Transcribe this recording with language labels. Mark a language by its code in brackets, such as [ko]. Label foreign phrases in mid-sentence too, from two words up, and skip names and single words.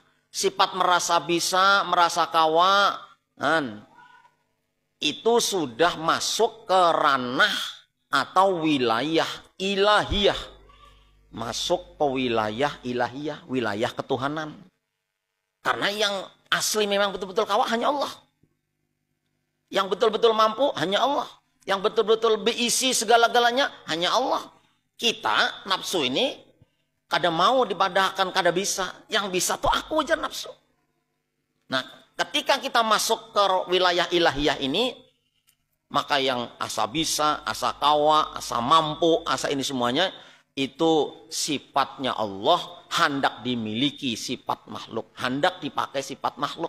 [id] Sifat merasa bisa, merasa kawa. Itu sudah masuk ke ranah atau wilayah ilahiyah. Masuk ke wilayah ilahiyah, wilayah ketuhanan. Karena yang asli memang betul-betul kawa hanya Allah. Yang betul-betul mampu hanya Allah. Yang betul-betul berisi segala-galanya hanya Allah. [bjn] Kita nafsu ini kada mau dipadahkan, kada bisa. [id] Yang bisa tuh aku aja nafsu. Nah, ketika kita masuk ke wilayah ilahiyah ini, maka yang asa bisa, asa kawa, asa mampu, asa ini semuanya, itu sifatnya Allah, hendak dimiliki sifat makhluk, hendak dipakai sifat makhluk.